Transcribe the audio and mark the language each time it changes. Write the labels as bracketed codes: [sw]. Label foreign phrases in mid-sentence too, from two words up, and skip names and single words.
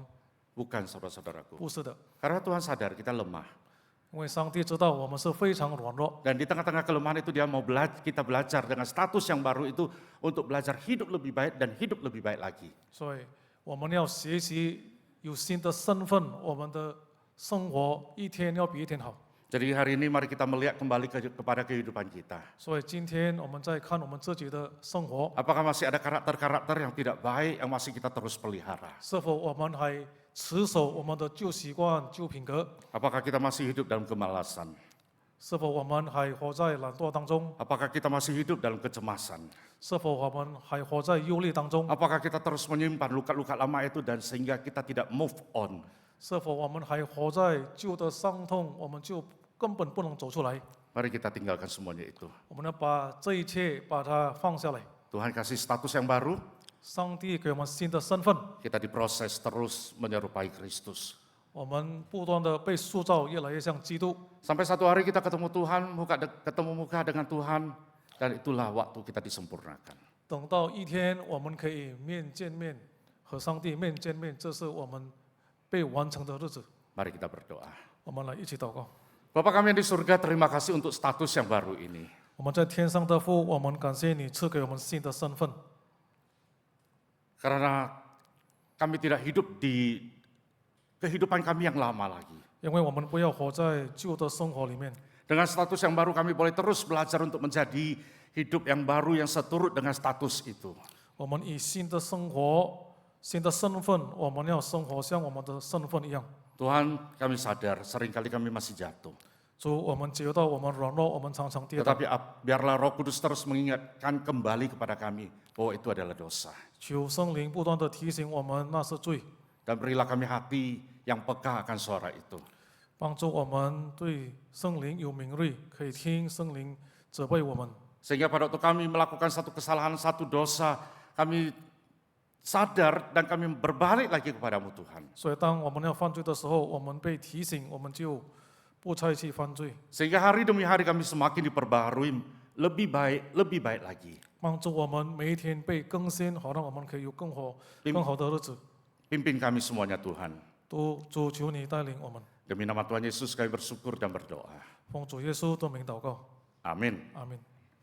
[id] Bukan saudara-saudaraku. [zh] 不是的。 [id] Karena Tuhan sadar kita lemah. [zh] 因为上帝知道我们是非常软弱， [id] Dan di tengah-tengah kelemahan itu dia mau kita belajar dengan status yang baru itu untuk belajar hidup lebih baik dan hidup lebih baik lagi. [zh] 所以我们要学习有新的身份，我们的生活一天要比一天好。 [id] Jadi hari ini mari kita melihat kembali kepada kehidupan kita. [zh] 所以今天我们在看我们自己的生活， [id] Apakah masih ada karakter-karakter yang tidak baik yang masih kita terus pelihara? [zh] 是否我们还持守我们的旧习惯、旧品格？ [id] Apakah kita masih hidup dalam kemalasan? [zh] 是否我们还活在懒惰当中？ [id] Apakah kita masih hidup dalam kecemasan? [zh] 是否我们还活在忧虑当中？ [id] Apakah kita terus menyimpan luka-luka lama itu dan sehingga kita tidak [en] move on? [zh] 是否我们还活在旧的伤痛，我们就根本不能走出来？ [id] Mari kita tinggalkan semuanya itu. [zh] 我们要把这一切把它放下来。 [id] Tuhan kasih status yang baru, [zh] 上帝给我们新的身份， [id] kita diproses terus menyerupai Kristus. [zh] 我们不断的被塑造，越来越像基督。 [id] Sampai satu hari kita ketemu Tuhan, ketemu muka dengan Tuhan, dan itulah waktu kita disempurnakan. [zh] 等到一天我们可以面见面，和上帝面见面，这是我们被完成的日子。 [id] Mari kita berdoa. [zh] 我们来一起祷告。 [id] Bapa kami yang di surga, terima kasih untuk status yang baru ini. [zh] 我们在天上的父，我们感谢你赐给我们新的身份， [id] Karena kami tidak hidup di kehidupan kami yang lama lagi. [zh] 因为我们不要活在旧的生活里面。 [id] Dengan status yang baru kami boleh terus belajar untuk menjadi hidup yang baru yang seturut dengan status itu. [zh] 我们以新的生活、新的身份，我们要生活像我们的身份一样。 [id] Tuhan, kami sadar seringkali kami masih jatuh. [zh] 主，我们觉得我们软弱，我们常常跌倒。 [id] Tetapi biarlah Roh Kudus terus mengingatkan kembali kepada kami bahwa itu adalah dosa. [zh] 求圣灵不断的提醒我们那是罪， [id] Dan berilah kami hati yang peka akan suara itu. [zh] 帮助我们对圣灵有敏锐，可以听圣灵责备我们。 [id] Sehingga pada waktu kami melakukan satu kesalahan, satu dosa, kami sadar dan kami berbalik lagi kepadamu Tuhan. [zh] 所以，当我们要犯罪的时候，我们被提醒，我们就不再去犯罪， [id] Sehingga hari demi hari kami semakin diperbaharui, lebih baik lagi. [zh] 帮助我们每一天被更新，好让我们可以有更好的日子。 [id] Pimpin kami semuanya Tuhan. [zh] 主求你带领我们， [id] Demi nama Tuhan Yesus kami bersyukur dan berdoa. [zh] 奉主耶稣的名祷告， [id] Amin. [zh] 阿门。